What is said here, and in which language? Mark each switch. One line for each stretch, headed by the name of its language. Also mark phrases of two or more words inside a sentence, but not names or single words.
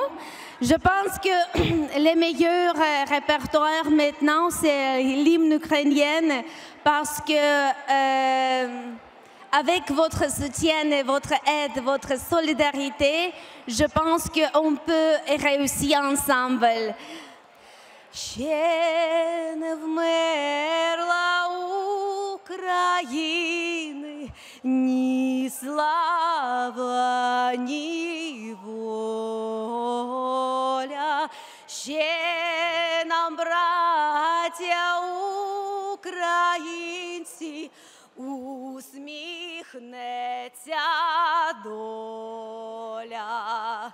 French: Je pense que les meilleurs répertoires maintenant, c'est l'hymne ukrainien parce que avec votre soutien et votre aide, votre solidarité, je pense qu'on peut réussir ensemble.
Ukrainian: Ще не вмерла України, ні слава, ні воля. Ще нам, браття українці, усміхнеться доля.